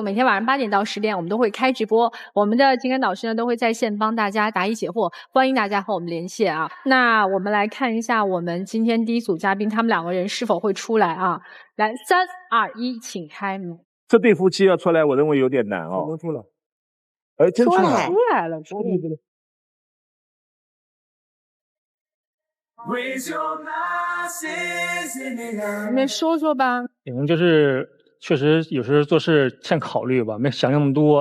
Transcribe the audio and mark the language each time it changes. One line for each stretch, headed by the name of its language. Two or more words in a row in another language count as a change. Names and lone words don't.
Chinese: 每天晚上8點到10點，我們都會開直播，我們的情感導師呢都會在線幫大家答疑解惑，歡迎大家和我們連線啊。那我們來看一下我們今天第一組嘉賓，他們兩個人是否會出來啊？來，3、2、1，請開門。這對夫妻要出來，我認為有點難哦。能出來？哎，真出来了！出來了，出来了。你们说说吧。可能就是确实有时做事欠考慮吧，沒想那麼多。